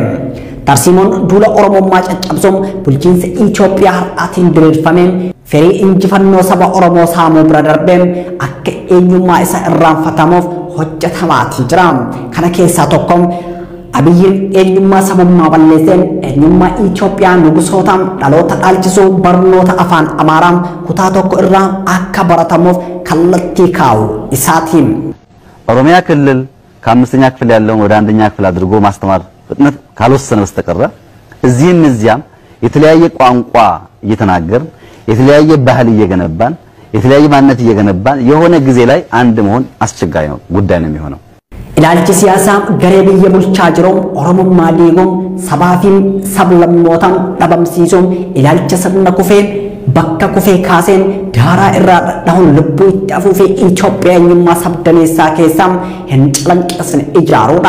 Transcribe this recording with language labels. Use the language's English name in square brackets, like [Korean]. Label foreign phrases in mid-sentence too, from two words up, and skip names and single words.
[Oromo] Tarsiimoon duula Oromummaa caccabsuun bulchiinsa Itoophiyaa har'aatiin diriirfameen firii injifannoo saba Oromoo saamuu bira darbeem akka eenyummaa isa irraanfatamuuf hojjetamaa jira. Kana keessaa tokko Abiyyiin eenyummaa sabummaa balleesseen eenyummaa Itoophiyaa nugusootaan dhaloota dhaalchisuu barnoota afaan Amaaraa kutaa tokko irraa akka baratamuuf kallattii kaa'u isaatiin. [Amharic] ኦሮሚያ ክልል ከአምስተኛ ክፍል ያለውን ወደ አንደኛ ክፍል አድርጎ ማስተማር ፍጥነት ካልወሰነ በስተቀር እዚህም እዚያም የተለያየ ቋንቋ እየተናገር የተለያየ ባህል እየገነባን የተለያየ ማንነት እየገነባን የሆነ ጊዜ ላይ አንድ መሆን አስቸጋሪ ነው ጉዳይ ነው የሚሆነው። [Oromo] ilaalchi siyaasaa garee biyya bulchaa jiruun Oromummaa diiguun sabaa fi sablammootaan dhabamsiisuun ilaalcha sirna kufeen bakka kufee kaaseen daaraa irraa dhadhahuun lubbuu itti afuufee Itoophiyaa eenyummaa sabdaneessaa keessaa hin calanqisne ijaaruudha.